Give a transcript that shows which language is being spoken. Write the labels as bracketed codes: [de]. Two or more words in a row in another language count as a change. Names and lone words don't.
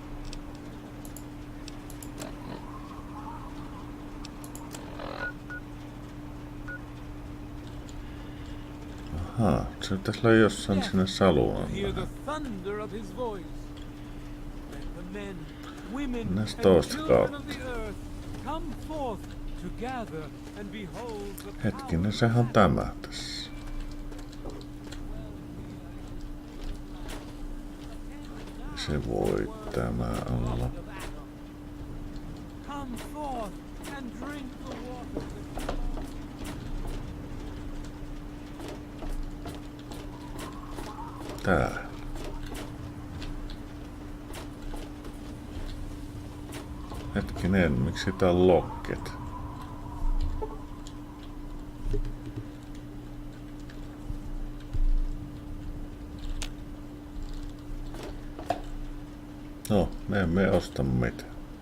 [fi] Ahaa, se pitäisi olla jossain sinne saluun. [en] Hear the thunder of his voice. Let the men, women, [fi] Näistä [en] and [fi] toista [en] children of [fi] kautta. [en] the earth come forth to gather and behold the [fi] Hetkinen, sehän on tämä tässä. Se voi tämä olla. [en] Come forth and drink the water. [fi] Tää. Hetkinen, miksi tää on locket? No, me emme osta mitään.